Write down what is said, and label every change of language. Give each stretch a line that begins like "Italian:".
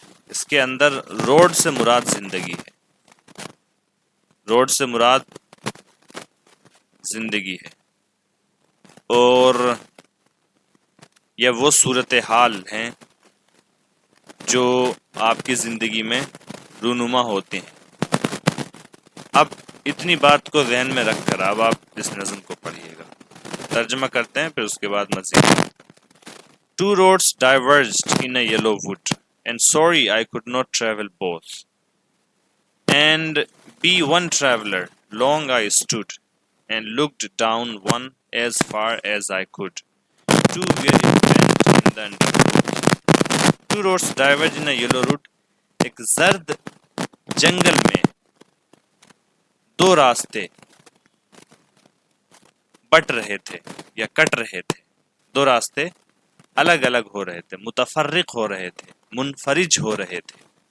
Urdu: اس کے اندر روڈ سے مراد زندگی ہے، روڈ سے مراد زندگی ہے، اور یہ وہ صورتحال ہیں جو آپ کی زندگی میں رونما ہوتے ہیں. اب اتنی بات کو ذہن میں رکھ کر اب آپ اس نظم کو پڑھیے گا. ترجمہ کرتے ہیں پھر اس کے بعد مزید.
English: Two roads diverged in a yellow wood, and sorry I could not travel both. And be one traveler, long I stood, and looked down one as far as I could. Two weary bent in the underwood. Two roads diverged in a yellow wood.
Urdu: ایک زرد جنگل میں دو راستے but رہے تھے یا کٹ رہے تھے. دو راستے الگ الگ ہو رہے تھے، متفرق ہو رہے تھے، منفرج ہو رہے تھے.